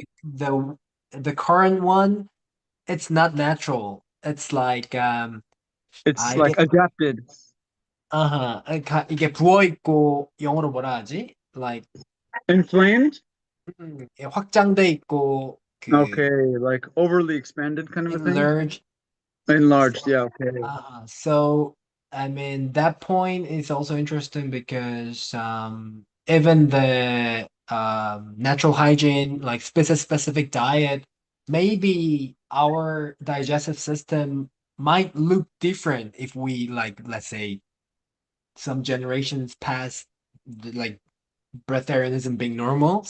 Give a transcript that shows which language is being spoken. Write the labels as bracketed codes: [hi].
[en] the the current one, it's not natural. It's like It's [ko] 이게 [en] like adapted. [ko] 그러니까 이게 부어 있고 영어로 뭐라 하지? [en] Like Inflamed? [ko] 확장돼 있고 그 [en] Okay, like overly expanded kind of a thing. enlarged. Enlarged, yeah, okay. So I mean that point is also interesting because even the natural hygiene, like species specific diet, maybe our digestive system might look different if we like, let's say, some generations past, like breatharianism being normal.